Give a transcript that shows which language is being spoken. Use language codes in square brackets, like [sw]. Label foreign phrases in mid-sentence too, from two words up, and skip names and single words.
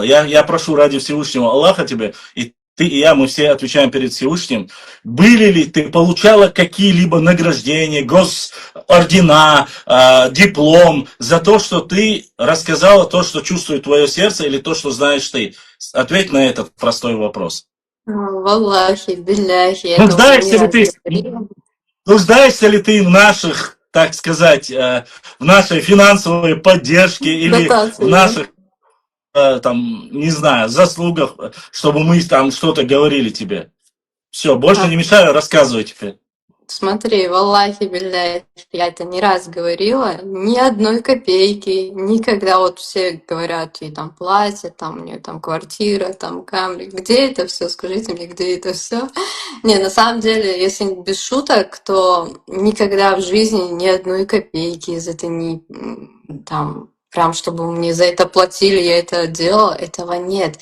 [ru] Я прошу ради Всевышнего Аллаха тебе, и ты и я, мы все отвечаем перед Всевышним. Были ли ты, получала какие-либо награждения, госордена, диплом за то, что ты рассказала то, что чувствует твое сердце, или то, что знаешь ты? Ответь на этот простой вопрос. [ar] والله، بالله, [ru] это уже не раз говорила. Нуждаешься ли ты в наших, так сказать, в нашей финансовой поддержке или в Дотации, да? наших, там, не знаю, заслугах, чтобы мы там что-то говорили тебе? Все, больше не мешаю, рассказывай теперь. Смотри, [ar] والله، بالله, [ru] я это не раз говорила, ни одной копейки, никогда вот все говорят, ей там платье, там у нее там квартира, там камни, где это все, скажите мне, где это все? Не, на самом деле, если без шуток, то никогда в жизни ни одной копейки из этой не там прям чтобы мне за это платили, я это делала, этого нет.